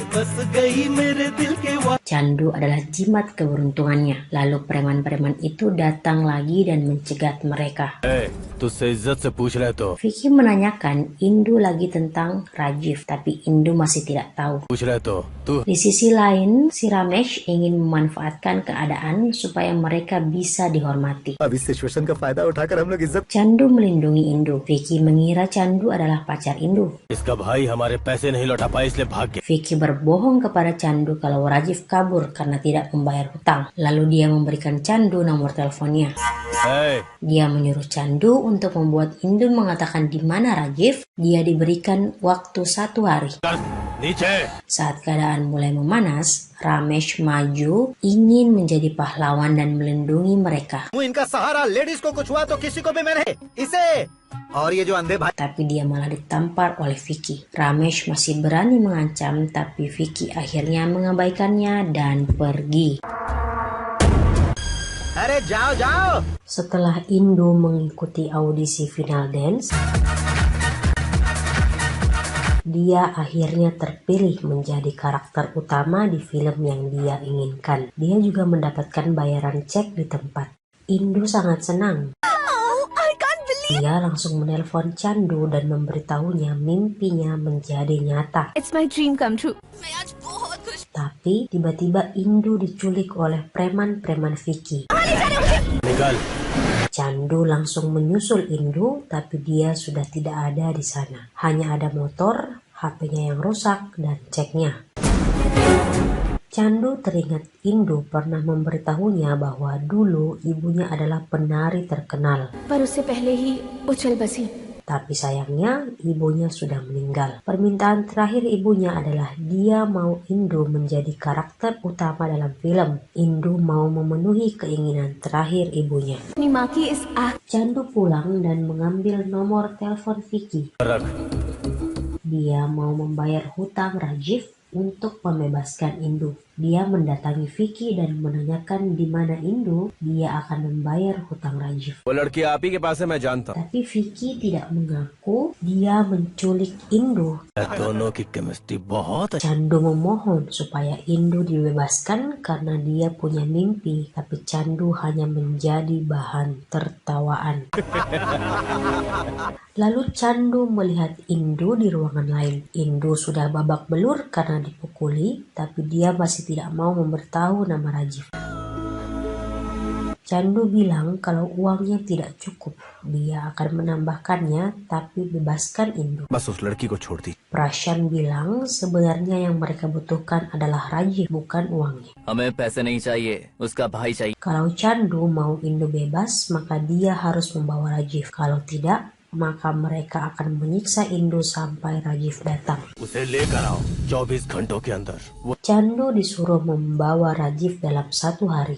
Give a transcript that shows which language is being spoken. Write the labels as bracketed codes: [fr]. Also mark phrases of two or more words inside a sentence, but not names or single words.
[id] Chandu adalah jimat keberuntungannya. Lalu preman-preman itu datang lagi dan mencegat mereka. [hi] तुझसे इज्जत से पूछ रहे तो [id] Vicky menanyakan Indu lagi tentang Rajiv, tapi Indu masih tidak tahu. [hi] पूछ रहे तो तू [id] Di sisi lain, si Ramesh ingin memanfaatkan keadaan supaya mereka bisa dihormati. [hi] अब इस सिचुएशन का फायदा उठाकर हम लोग इज्जत [id] Chandu melindungi Indu. Vicky mengira Chandu adalah pacar Indu. [hi] इसका भाई हमारे पैसे नहीं लौटा पाए इसलिए भाग गया [id] Vicky berbohong kepada Chandu kalau Rajiv kabur karena tidak membayar hutang. Lalu dia memberikan Chandu nomor teleponnya. Dia menyuruh Chandu untuk membuat Indu mengatakan di mana Rajiv. Dia diberikan waktu 1 hari. [hi] नीचे [id] Saat keadaan mulai memanas, Ramesh maju ingin menjadi pahlawan dan melindungi mereka. [hi] इनका सहारा लेडीज को कुछ हुआ तो किसी को भी मैंने इसे और ये जो अंधे भाई [id] Tapi dia malah ditampar oleh Vicky. Ramesh masih berani mengancam, tapi Vicky akhirnya mengabaikannya dan pergi. [hi] अरे जाओ जाओ [id] Setelah Indu mengikuti audisi [en] final dance, [id] dia akhirnya terpilih menjadi karakter utama di film yang dia inginkan. Dia juga mendapatkan bayaran cek di tempat. Indu sangat senang. Dia langsung menelpon Chandu dan memberitahunya mimpinya menjadi nyata. [en] It's my dream come true. [id] Tapi tiba-tiba Indu diculik oleh preman-preman Vicky. [hi] निकाल [id] Chandu langsung menyusul Indu, tapi dia sudah tidak ada di sana. Hanya ada motor, HP-nya yang rusak, dan ceknya. Chandu teringat Indu pernah memberitahunya bahwa dulu ibunya adalah penari terkenal. [hi] पर उससे पहले ही उछल बसी. [id] Tapi sayangnya ibunya sudah meninggal. Permintaan terakhir ibunya adalah dia mau Indu menjadi karakter utama dalam film. Indu mau memenuhi keinginan terakhir ibunya. [hi] अपनी माँ की इस आँख [id] Chandu pulang dan mengambil nomor telepon Vicky. [hi] रख [id] Dia mau membayar hutang Rajiv untuk membebaskan Indu. Dia mendatangi Vicky dan menanyakan di mana Indu. Dia akan membayar hutang Rajiv. [hi] वो लड़की आप ही के पास है मैं जानता हूँ [id] Tapi Vicky tidak mengaku dia menculik Indu. [hi] दोनों की केमिस्ट्री बहुत अच्छी [id] Chandu memohon supaya Indu dibebaskan karena dia punya mimpi, tapi Chandu hanya menjadi bahan tertawaan. Lalu Chandu melihat Indu di ruangan lain. Indu sudah babak belur karena dipukuli, tapi dia masih tidak mau memberitahu nama Rajiv. Chandu bilang kalau uangnya tidak cukup, dia akan menambahkannya, tapi bebaskan Indu. [hi] बस उस लड़की को छोड़ दी [id] Prashan bilang sebenarnya yang mereka butuhkan adalah Rajiv, bukan uangnya. [hi] हमें पैसे नहीं चाहिए, उसका भाई चाहिए। [id] Kalau Chandu mau Indu bebas, maka dia harus membawa Rajiv. Kalau tidak, maka mereka akan menyiksa Indu sampai Rajiv datang. [hi] उसे लेकर आओ 24 घंटों के अंदर वो [id] Chandu disuruh membawa Rajiv dalam 1 hari.